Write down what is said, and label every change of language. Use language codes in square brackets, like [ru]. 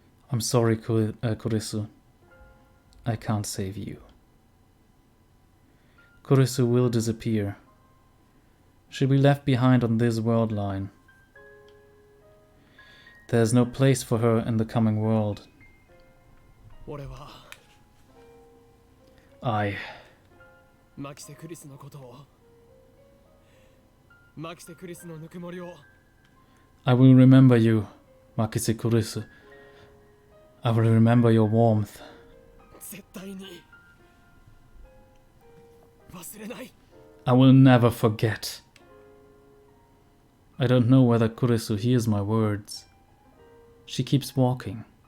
[en] I'm sorry, Kurisu. I can't save you. Kurisu will disappear. She'll be left behind on this world line. There's no place for her in the coming world. [ja] 俺は [en] I [ja] マキセクリスのことを。マキセクリスのぬくもりを。 [en] will remember you, Makise Kurisu. I will remember your warmth. [ja] 絶対に忘れない。 [en] I will never forget. I don't know whether Kurisu hears my words. She keeps walking.